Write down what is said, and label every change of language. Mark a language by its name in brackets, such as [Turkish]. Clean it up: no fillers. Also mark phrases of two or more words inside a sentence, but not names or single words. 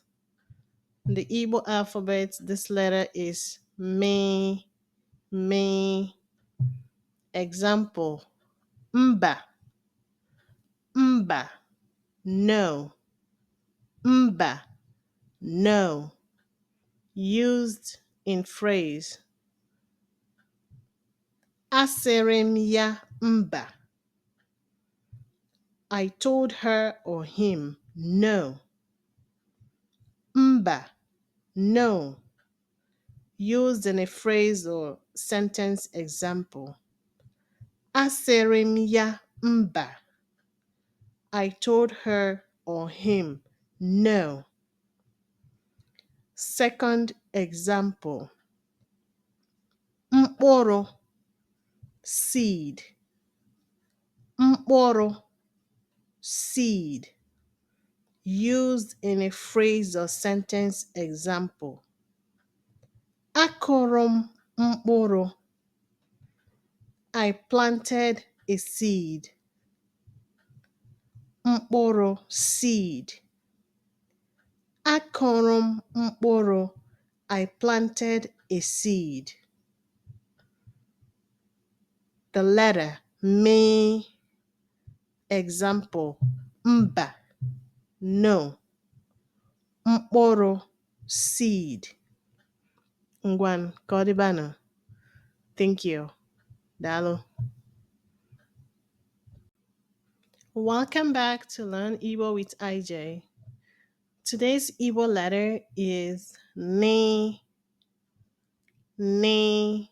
[English] In the Igbo alphabet, this letter is me. Me. Example. [Igbo] Mba. Mba. [English] No. Mba. No. Used in phrase. [Igbo] Asịrị m ya mba. [English] I told her or him no. [Igbo] Mba. No. [English] Used in a phrase or sentence example. [Igbo] Asịrị m ya mba. [English] I told her or him no. Second example. [Igbo] Mkpụrụ. Seed. Mkpụrụ. [English] Seed. Used in a phrase or sentence example. [Igbo] Akụrụ m mkpụrụ. [English] I planted a seed. [Igbo] Mkpụrụ. Seed. Akụrụ m mkpụrụ. [English] I planted a seed. The letter me. Example. [Igbo] Mba. [English] No. Mkpụrụ. [Igbo] Seed. Ngwan, ka ọ dịbanụ. [English] Thank you. Daalụ. Welcome back to Learn Igbo with IJ. Today's Igbo letter is ni. Ni.